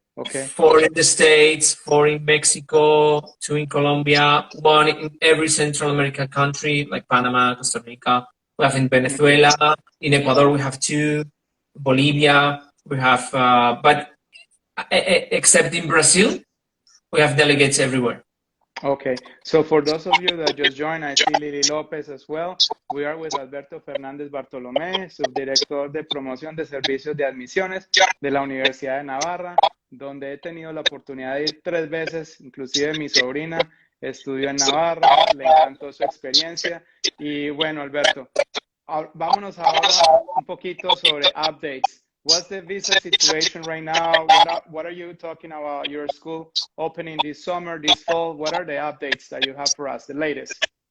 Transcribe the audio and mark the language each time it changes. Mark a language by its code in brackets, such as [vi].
[en] 4 in the States, 4 in Mexico, 2 in Colombia, 1 in every Central American country like Panama, Costa Rica. We have in Venezuela, in Ecuador we have 2, Bolivia we have, but except in Brazil, we have delegates everywhere. Okay, so for those of you that just joined, I see Lili Lopez as well. We are with [es] Alberto Fernandez Bartolomé, subdirector de promoción de servicios de admisiones de la Universidad de Navarra, donde he tenido la oportunidad de ir 3 veces, inclusive mi sobrina estudió en Navarra, le encantó su experiencia. Y bueno, Alberto, vámonos ahora un poquito sobre updates. [en] What's the visa situation right now? What are you talking about? Your school opening this summer, this fall? What are the updates that you have for us, the latest?